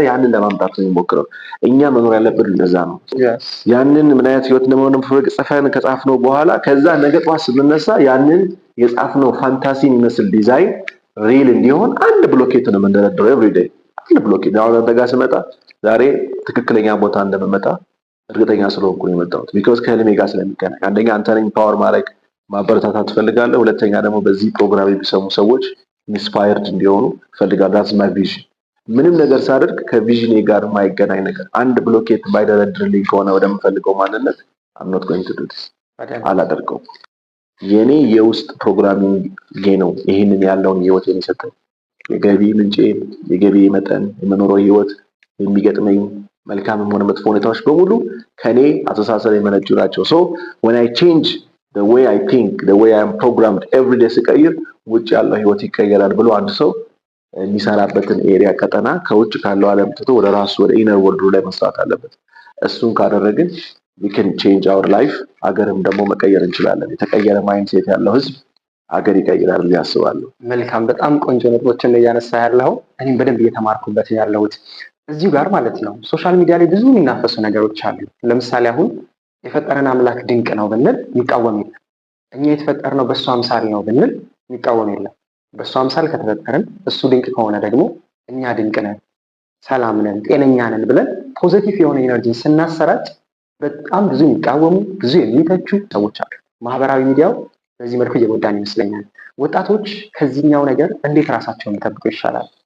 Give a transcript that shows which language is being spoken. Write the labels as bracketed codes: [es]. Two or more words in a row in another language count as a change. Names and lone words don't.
[am] ያንን ለማምጣት ነው የሚሞክረው እኛ መኖር ያለብን እንደዛ ነው ያንን ምን አይነት ህይወት እንደሆነ ጽፈን ከጻፍነው በኋላ ከዛ ነገ ጧት ስንነሳ ያንን የጻፍነው ፋንታሲ የሚመስል ዲዛይን ሪል እንዲሆን አንድ ብሎኬት ነው የምንደረድረው ኤቭሪዴይ አንድ ብሎኬት አሁን አንተ ስመጣ ዛሬ ትክክለኛ ቦታ እንደምመጣ እርግጠኛ ስለሆንኩ ነው የመጣሁት ቢኮዝ ከህልሜ ጋር ስለሚገናኝ አንደኛ አንተን ኢምፓወር ማድረግ ማበረታታት ትፈልጋለህ ሁለተኛ ደግሞ በዚህ ፕሮግራም የሚሰሙ ሰዎች ኢንስፓየርድ እንዲሆኑ ፈልጋለሁ [en] that's my vision [am] ምንም ነገር ሳደርግ ከቪዥኔ ጋር የማይገናኝ ነገር አንድ ብሎኬት ባይደረድርልኝ ከሆነ ወደምፈልገው ማንነት [en] I'm not going to do this [am] አላደርገውም የኔ የውስጥ ፕሮግራሚንግ ነው ይሄንን ያለውን ህይወት የሚሰጠኝ የገቢ ምንጭ የገቢ መጠን የመኖረው ህይወት የሚገጥመኝ መልካምም ሆነ መጥፎ ሁኔታዎች በሙሉ ከኔ አስተሳሰብ የመነጩ ናቸው [en] so when I change the way I think the way I am programmed every day [am] ስቀይር ውጭ ያለው ህይወት ይቀየራል ብሎ አንድ ሰው የሚሰራበትን ኤሪያ ቀጠና ከውጭ ካለው ዓለም ትቶ ወደ ራሱ ወደ [en] inner world [am] ላይ መስራት አለበት እሱን ካደረግን [en] we can change our life [am] አገርም ደግሞ መቀየር እንችላለን የተቀየረ ማይንድሴት ያለው ህዝብ አገር ይቀይራል ያስባሉ መልካም በጣም ቆንጆ ነጥቦችን እያነሳ ያለው እኔም በደንብ እየተማርኩበት ያለሁት እዚሁ ጋር ማለት ነው [en] social media [am] ላይ ብዙ የሚናፈሱ ነገሮች አሉ ለምሳሌ አሁን የፈጠረን አምላክ ድንቅ ነው ብንል የሚቃወም የለም እኛ የተፈጠርነው በሱ አምሳል ነው ብንል የሚቃወም የለም በሱ አምሳል ከተፈጠረን እሱ ድንቅ ከሆነ ደግሞ እኛ ድንቅ ነን ሰላም ነን ጤነኛ ነን ብለን ፖዚቲቭ የሆነ ኤነርጂ ስናሰራጭ በጣም ብዙ የሚቃወሙ ብዙ የሚተቹ ሰዎች አሉ ማህበራዊ ሚዲያው በዚህ መልኩ እየጎዳን ይመስለኛል ወጣቶች ከዚህኛው ነገር እንዴት ራሳቸውን መጠበቅ ይሻላል